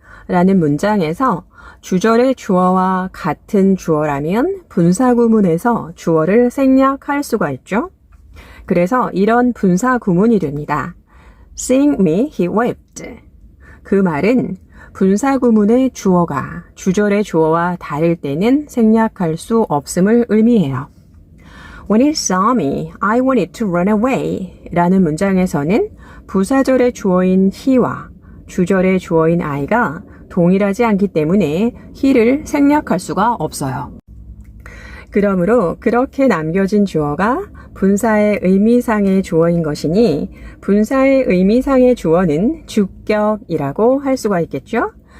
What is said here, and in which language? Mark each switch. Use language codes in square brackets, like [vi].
[ko] 라는 문장에서 주절의 주어와 같은 주어라면 분사 구문에서 주어를 생략할 수가 있죠. 그래서 이런 분사 구문이 됩니다. [en] Seeing me, he waved. [ko] 그 말은 분사 구문의 주어가 주절의 주어와 다를 때는 생략할 수 없음을 의미해요. [en] When he saw me, I wanted to run away. [ko] 라는 문장에서는 부사절의 주어인 he와 주절의 주어인 I가 동일하지 않기 때문에 he를 생략할 수가 없어요. 그러므로 그렇게 남겨진 주어가 분사의 의미상의 주어인 것이니 분사의 의미상의 주어는 주격이라고 할 수가 있겠죠?